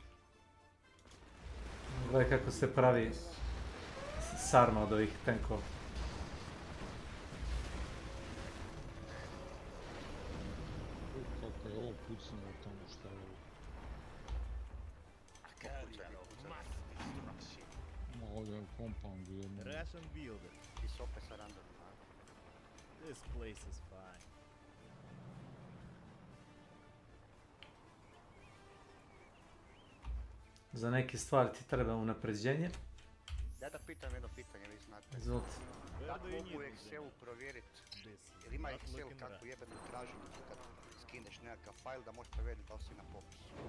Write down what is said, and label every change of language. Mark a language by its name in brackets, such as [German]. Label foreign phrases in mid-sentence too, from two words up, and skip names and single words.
[Croatian] Gledaj kako se pravi sarma od ovih tenkova. Kako je ovo pucano tamo šta je ovo? Ovdje je u compoundu jedno. [English] Russian builder. [Croatian] Ti si opet sa random, a? [English] This place is fine. [Croatian] Za neke stvari ti treba unapređenje. Ja da pitam jedno pitanje, vi znate. Izvolite. Da mogu u Excelu provjeriti, jer ima Excel kako jebenu traženicu kad skineš nekakav fajl da možeš provjeriti da li si na popisu.